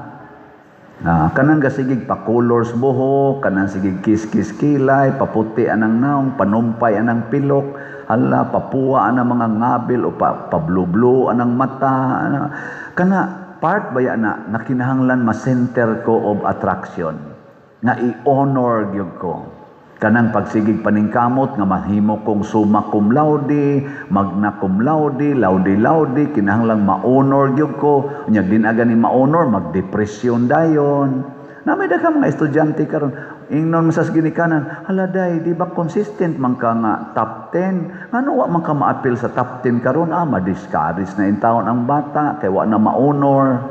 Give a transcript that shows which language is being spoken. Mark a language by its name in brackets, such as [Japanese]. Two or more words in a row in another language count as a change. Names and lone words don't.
[Cebuano] Kanang gasigig pa colors buhok, kanang sigig kis-kis kilay, paputi anang naong, panumpay anang pilok, hala papuwa anang mga ngabil o pablublo anang mata. Kana part baya na kinahanglan ma-center ko of attraction, nga i-honor gyud ko. Kanang pagsigig paningkamot nga mahimo kong [Latin] summa cum laude, magna cum laude, [Cebuano] laude, kinahanglang ma-honor gyud ko. Unya din aga ni ma-honor, magdepresyon dayon. Na may daghang mga estudyante karon, ingnon sa ginikanan, hala day, di ba consistent man ka nga top 10? Ngano wa man ka ma-appeal sa top 10 karon? Ma-discourage na in taon ang bata kay wa na ma-honor.